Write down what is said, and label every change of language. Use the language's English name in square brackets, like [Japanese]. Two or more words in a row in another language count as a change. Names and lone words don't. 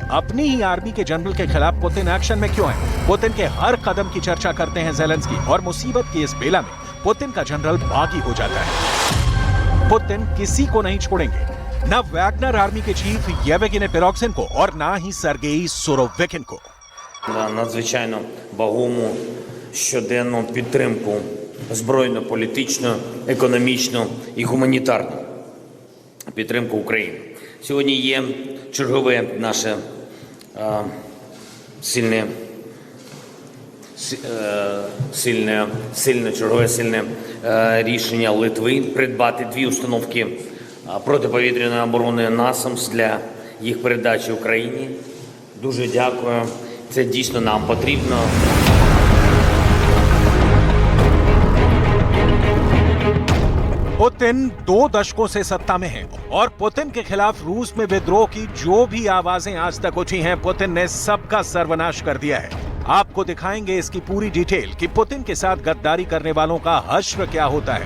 [Hindi] अपनी ही आर्मी के जनरल के खिलाफ पुतिन एक्शन में क्यों है? पुतिन के हर कदम की चर्चा करते हैं ज़ेलेंस्की और मुसीबत की इस बेला में पुतिन का जनरल बागी हो जाता है। पुतिन किसी को नहीं छोड़ेंगे, न वैगनर आर्मी के चीफ येवगेनी पिरोग्जिन को और ना ही Сергій Суровікін को। [Ukrainian] Надзвичайно вагому щоденну підтримку збройну, політичну, економічну і гуманітарну підтримку України. Сьогодні є чергове наше сильне рішення Литви придбати 2 установки протиповітряної оборони НАСАМС для їх передачі Україні. Дуже дякую. Це дійсно нам потрібно. [Hindi] पुतिन 2 दशकों से सत्ता में है और पुतिन के खिलाफ रूस में विद्रोह की जो भी आवाजें आज तक उठी हैं, पुतिन ने सबका सर्वनाश कर दिया है। आपको दिखाएंगे इसकी पूरी डिटेल कि पुतिन के साथ गद्दारी करने वालों का हश्र क्या होता है।